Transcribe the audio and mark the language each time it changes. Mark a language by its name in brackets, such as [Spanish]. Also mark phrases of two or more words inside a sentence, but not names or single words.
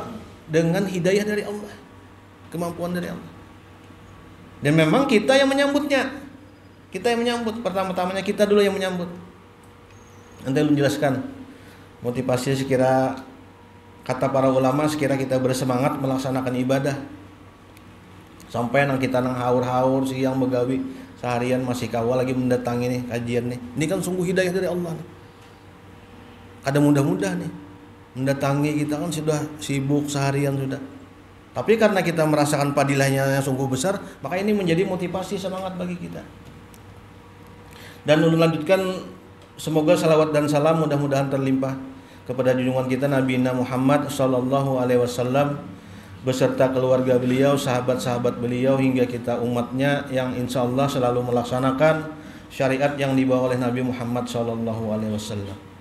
[Indonesian] Dengan hidayah dari Allah, kemampuan dari Allah. Dan memang kita yang menyambutnya. Kita yang menyambut. Pertama-tamanya kita dulu yang menyambut. Nanti lu jelaskan motivasi sekira kata para ulama, sekira kita bersemangat melaksanakan ibadah. [Banjar] Sampai nang kita nang haur-haur siang begawi seharian masih kawal lagi mendatangi nih kajian nih. [Indonesian] Ini kan sungguh hidayah dari Allah nih. [Banjar] Kada mudah-mudah nih mendatangi, kita kan sudah sibuk seharian sudah. [Indonesian] Tapi karena kita merasakan padilahnya yang sungguh besar, maka ini menjadi motivasi semangat bagi kita. Dan untuk lanjutkan, semoga salawat dan salam mudah-mudahan terlimpah kepada junjungan kita Nabi Muhammad [Arabic] sallallahu alaihi wasallam [Indonesian] beserta keluarga beliau, sahabat-sahabat beliau, hingga kita umatnya yang [Arabic] insya Allah [Indonesian] selalu melaksanakan syariat yang dibawa oleh Nabi Muhammad [Arabic] sallallahu alaihi wasallam.